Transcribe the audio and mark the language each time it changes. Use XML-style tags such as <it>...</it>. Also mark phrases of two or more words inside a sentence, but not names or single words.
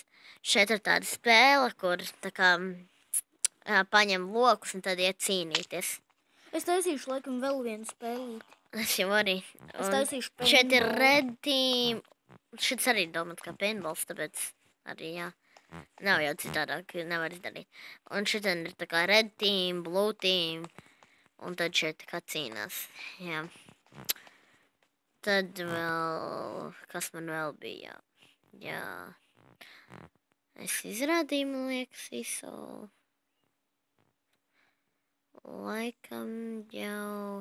<lv>Šeit ir tāda spēle, kur tā kā paņem lokus un tad iet cīnīties. Es taisīšu laikam vēl vienu spēlīti. Es jau arī. Es taisīšu paintball. Šeit ir</lv> <en>red team.</en> <lv>Šits arī domāts kā paintballs, tāpēc arī jā. Nav jau citādāk, nevar izdarīt. Un šitien ir tā kā</lv> <en>red team, blue team.</en> <lv>Un tad šeit tā kā cīnās. Jā. Tad vēl, kas man vēl bija? Jā. Es izrādīju, man liekas, visu. Laikam jau.</lv>